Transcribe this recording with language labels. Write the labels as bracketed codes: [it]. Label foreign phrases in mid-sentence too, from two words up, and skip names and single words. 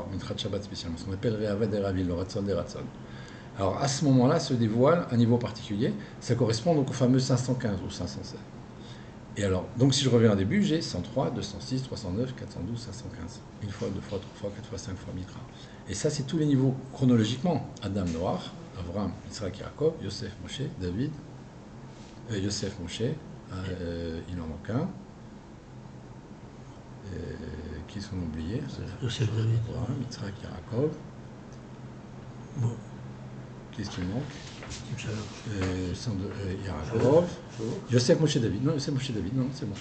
[fr] Mincha Shabbat spécialement, ce qu'on appelle Re'avad et Ravil, le Ratzon des Ratzon. Alors à ce moment-là se dévoile un niveau particulier. Ça correspond donc au fameux 515 ou 516. Et alors, donc si je reviens au début, j'ai 103, 206, 309, 412, 515. Une fois, deux fois, trois fois, quatre fois, cinq fois Mitra. Et ça, c'est tous les niveaux chronologiquement. Adam, Noach, Avraham, Yitzhak, Yaakov, Yosef, Moshe, David, Yosef, Moshe, il en manque un. Qui sont oubliés? Yosef, David. Avraham, Yitzhak, Yaakov. Bon. Qu'est-ce qui manque? Inch'Allah. Yaakov. Yosef, Moshe, David. Non, Yosef, Moshe, David. Non, c'est bon.